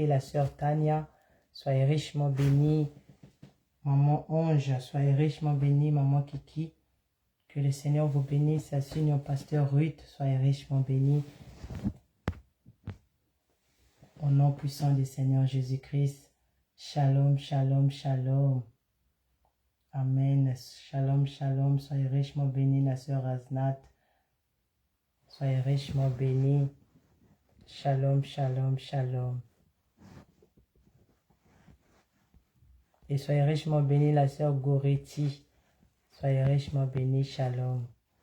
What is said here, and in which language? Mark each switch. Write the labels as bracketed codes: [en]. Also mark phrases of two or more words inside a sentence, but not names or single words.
[fr] La sœur Tania, soyez richement bénis. Maman Ange, soyez richement bénis. Maman Kiki, que le Seigneur vous bénisse. Assigne au pasteur Ruth, soyez richement bénis. Au nom puissant du Seigneur Jésus-Christ. [he] Shalom, shalom, shalom. Amen. Shalom, shalom. [fr] Soyez richement bénis, la sœur Aznat. Soyez richement bénis. [he] Shalom, shalom, shalom. [fr] Et soyez richement bénis, la sœur Goretti. Soyez richement bénis, shalom.